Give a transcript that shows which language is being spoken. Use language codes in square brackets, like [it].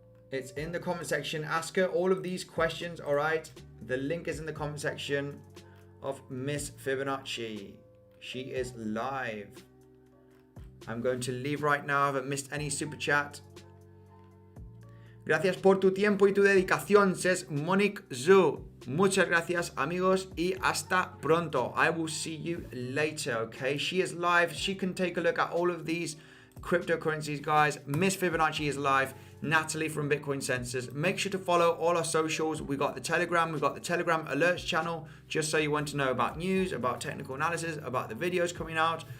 [en] It's in the comment section. Ask her all of these questions, all right? The link is in the comment section of Miss Fibonacci. She is live. I'm going to leave right now. I haven't missed any super chat. [es] Gracias por tu tiempo y tu dedicación, [en] says [es] Monique Zhu. Muchas gracias, amigos, y hasta pronto. [en] I will see you later, okay? She is live. She can take a look at all of these cryptocurrencies, guys. Miss Fibonacci is live. Natalie from Bitcoinsensus. Make sure to follow all our socials. We got the Telegram. We got the Telegram alerts channel, just so you want to know about news, about technical analysis, about the videos coming out.